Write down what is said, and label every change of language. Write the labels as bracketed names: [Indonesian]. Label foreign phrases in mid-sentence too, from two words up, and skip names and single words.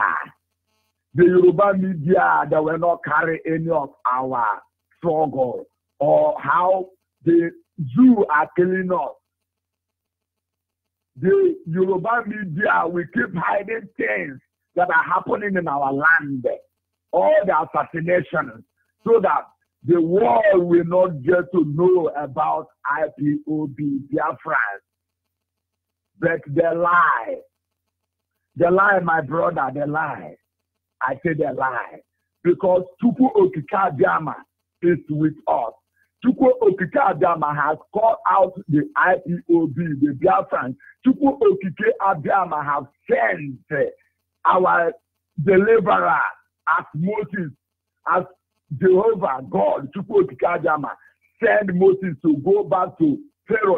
[English] The Yoruba media that will not carry any of our struggle or how the Jews are killing us. The Yoruba media will keep hiding things that are happening in our land, all the assassinations, so that the world will not get to know about IPOB, Biafra. But they lie, my brother, they lie. I say they lie. Because Chukwu Okike Abịama is with us. Chukwu Okike Abịama has called out the IPOB, the Biafrans. Chukwu Okike Abịama has sent our deliverer as Moses, as Jehovah God, Chukwu Okike Abịama, sent Moses to go back to Pharaoh.